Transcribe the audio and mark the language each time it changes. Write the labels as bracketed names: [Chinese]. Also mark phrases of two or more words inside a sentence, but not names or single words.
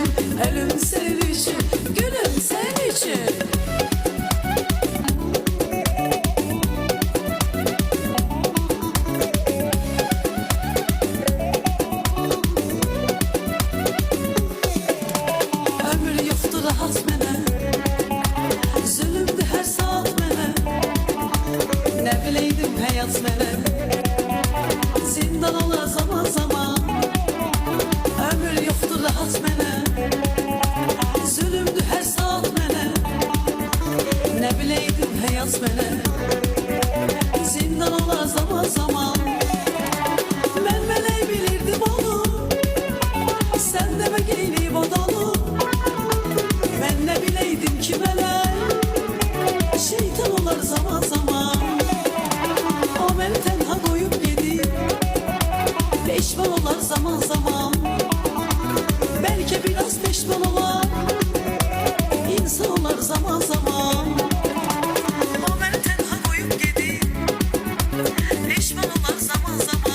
[Turkish] Ölüm senin için, gülüm senin için. [Azerbaijani] Ömür yoktu rahat mənə, zulümdü hər saat mənə. Nə biləydim həyat mənə, zindan olar zaman zaman. Ömür yoktu rahat mənə, zulümdü hər saat mənə. Nə biləydim həyat mənə, zindan olar zaman zaman. Mən mələk bilirdim onu, sən demə geyniyib odalı. [Turkish] Ben ne bileydim ki melek şeytan olar zaman zaman. O beni tenha koyup gedi, peşman olar zaman zaman. Belki biraz peşman olar, insan olar zaman zaman. O beni tenha koyup gedi, peşman olar zaman zaman.